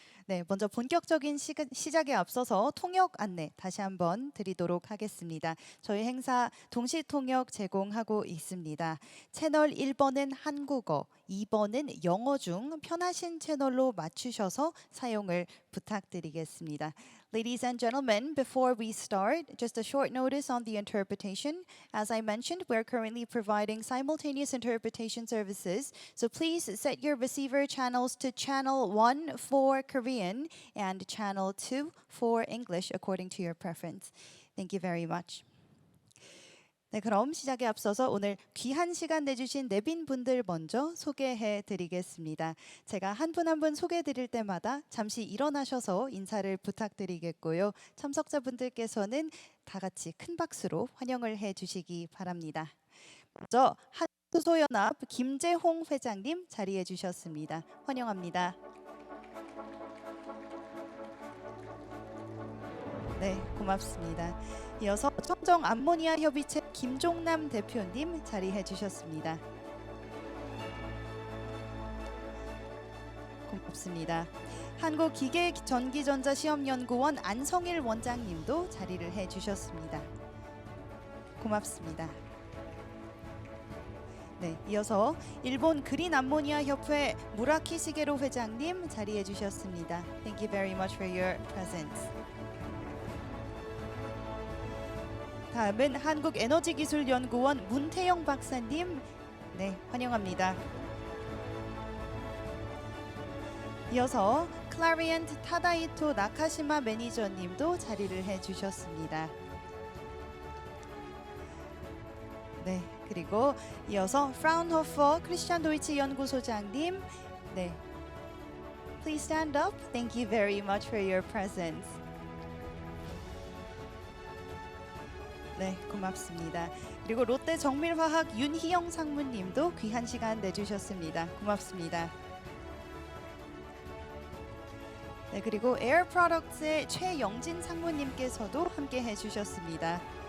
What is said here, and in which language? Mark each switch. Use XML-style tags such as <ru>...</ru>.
<ko>네, 먼저 본격적인 시작에 앞서서 통역 안내 다시 한번 드리도록 하겠습니다. 저희 행사 동시 통역 제공하고 있습니다. 채널 1번은 한국어, 2번은 영어 중 편하신 채널로 맞추셔서 사용을 부탁드리겠습니다.</ko> <en>Ladies and gentlemen, before we start, just a short notice on the interpretation. As I mentioned, we're currently providing simultaneous interpretation services, so please set your receiver channels to channel 1 for Korean and channel 2 for English according to your preference. Thank you very much.</en> <ko>네, 그럼 시작에 앞서서 오늘 귀한 시간 내주신 내빈분들 먼저 소개해 드리겠습니다. 제가 한 분 한 분 소개해 드릴 때마다 잠시 일어나셔서 인사를 부탁드리겠고요. 참석자분들께서는 다 같이 큰 박수로 환영을 해 주시기 바랍니다. 먼저 한수소연합 김재홍 회장님 자리해 주셨습니다. 환영합니다. 네, 고맙습니다. 이어서 청정 암모니아 협의체 김종남 대표님 자리해 주셨습니다. 고맙습니다. 한국기계전기전자시험연구원 안성일 원장님도 자리를 해 주셨습니다. 고맙습니다. 네, 이어서 일본 그린 암모니아 협회 무라키 시게로 회장님 자리해 주셨습니다.</ko> <en>Thank you very much for your presence.</en> <ko>다음은 한국에너지기술연구원 문태영 박사님, 네, 환영합니다. 이어서 클라리엔트 타다이토 나카시마 매니저님도 자리를 해주셨습니다. 네, 그리고 이어서 프라운호퍼 크리스찬 도이치 연구소장님, 네,</ko> <en>Please stand up. Thank you very much for your presence.</en> <ko>네, 고맙습니다. 그리고 롯데 정밀화학 윤희영 상무님도 귀한 시간 내주셨습니다. 고맙습니다. 네, 그리고 에어 프로덕트의 최영진 상무님께서도 함께 해주셨습니다.</ko>